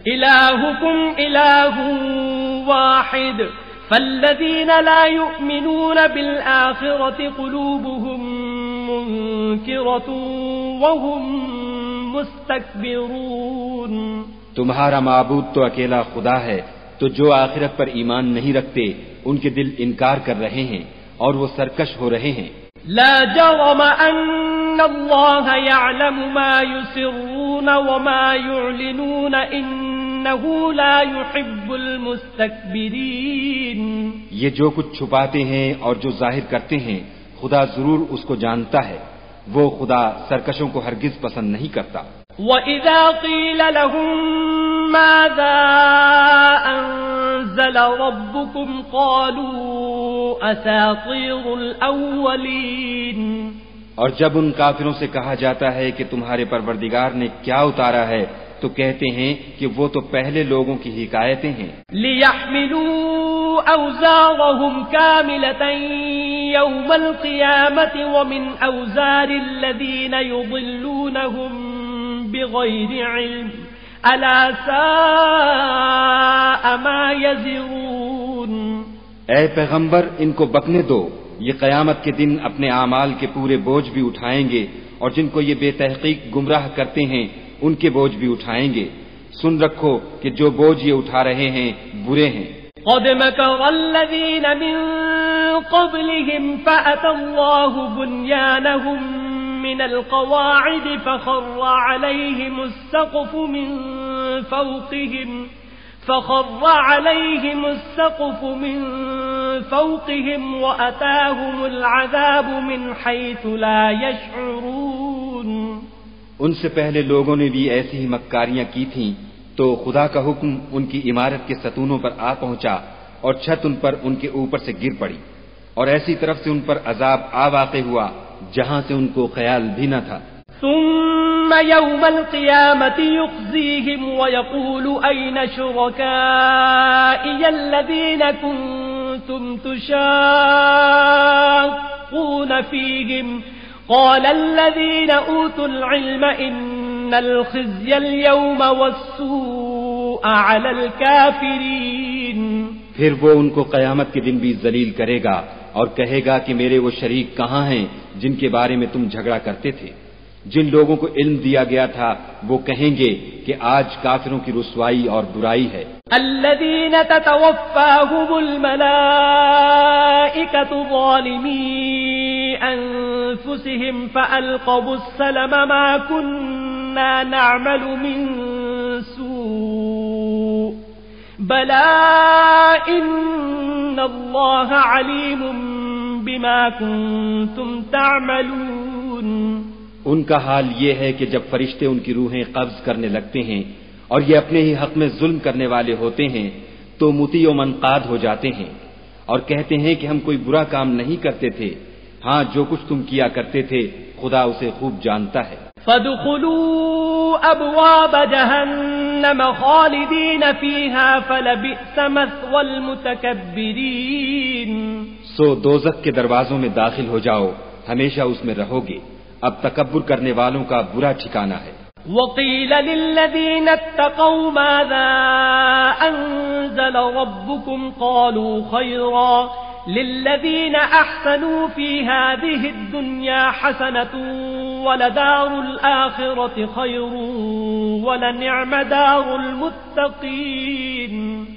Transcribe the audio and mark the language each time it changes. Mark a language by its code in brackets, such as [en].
[ar] إِلَٰهُكُمْ إِلَٰهٌ وَاحِدٌ فَالَّذِينَ لَا يُؤْمِنُونَ بِالْآخِرَةِ قُلُوبُهُم مُنكِرَةٌ وَهُم مُسْتَكْبِرُونَ. [ur] تمہارا معبود تو اکیلا خدا ہے تو جو آخرت پر ایمان نہیں رکھتے ان کے دل انکار کر رہے ہیں اور وہ سرکش ہو رہے ہیں. [ar] لا جرم أن الله يعلم ما يسرون وما يعلنون إنه لا يحب المستكبرين. [ur] یہ جو کچھ چھپاتے ہیں اور جو ظاہر کرتے ہیں خدا ضرور اس کو جانتا ہے. وہ خدا سرکشوں کو ہرگز پسند نہیں کرتا. [ar] وَإِذَا قِيلَ لَهُم مَّاذَا أَنزَلَ رَبُّكُمْ قَالُوا أَسَاطِيرُ الْأَوَّلِينَ. [ur] اور جب ان کافروں سے کہا جاتا ہے کہ تمہارے پروردگار نے کیا اتارا ہے تو کہتے ہیں کہ وہ تو پہلے لوگوں کی حکایتیں ہیں. [ar] لِيَحْمِلُوا أَوْزَارَهُمْ كَامِلَةً يَوْمَ الْقِيَامَةِ وَمِنْ أَوْزَارِ الَّذِينَ يُضِلُّونَهُمْ بِغَيْرِ عِلْمٍ أَلَا سَاءَ مَا يَزِرُونَ. [ur] اے پیغمبر ان کو بکنے دو یہ قیامت کے دن اپنے اعمال کے پورے بوجھ بھی اٹھائیں گے اور جن کو یہ بے تحقیق گمراہ کرتے ہیں ان کے بوجھ بھی اٹھائیں گے. سن رکھو کہ جو بوجھ یہ اٹھا رہے ہیں برے ہیں. [ar] قد مكر الذين من قبلهم فأتى الله بنيانهم من القواعد فخر عليهم السقف من فوقهم فخر عليهم السقف من فوقهم وأتاهم العذاب من حيث لا يشعرون. [ur] ان سے پہلے لوگوں نے بھی ایسی ہی مکاریاں کی تھیں تو خدا کا حکم ان کی عمارت کے ستونوں پر آ پہنچا اور چھت ان پر ان کے اوپر سے گر پڑی اور ایسی طرف سے ان پر عذاب آ واقع ہوا جہاں سے ان کو خیال بھی نہ تھا. [ar] ثم يوم القيامة يخزيهم ويقول أين شركائي الذين كنتم تشاقون فيهم قال الذين أوتوا العلم إن الخزي اليوم والسوء على الكافرين. [ur] پھر وہ ان کو قیامت کے دن بھی ذلیل کرے گا اور کہے گا کہ میرے وہ شریک کہاں ہیں جن کے بارے میں تم جھگڑا کرتے تھے. جن لوگوں کو علم دیا گیا تھا وہ کہیں گے کہ آج کافروں کی رسوائی اور برائی ہے. [ar] الذين تتوفاهم الملائكة ظالمي أنفسهم فألقوا السلم ما كنا نعمل من سوء بلى إن الله عليم بما كنتم تعملون. [ur] ان کا حال یہ ہے کہ جب فرشتے ان کی روحیں قبض کرنے لگتے ہیں اور یہ اپنے ہی حق میں ظلم کرنے والے ہوتے ہیں تو مطیع و منقاد ہو جاتے ہیں اور کہتے ہیں کہ ہم کوئی برا کام نہیں کرتے تھے. ہاں جو کچھ تم کیا کرتے تھے خدا اسے خوب جانتا ہے. [ar] فادخلوا ابواب جہنم خالدین فیہا فلبئس مثوى المتکبرین. [ur] سو دوزخ کے دروازوں میں داخل ہو جاؤ ہمیشہ اس میں رہو گے. اب تکبر کرنے والوں کا برا ٹھکانہ ہے. [ar] وقیل للذین اتقوا ماذا انزل ربکم قالوا خیرا للذین احسنوا فی هذه الدنیا حسنة ولدار الآخرة خیر ولنعم دار المتقین.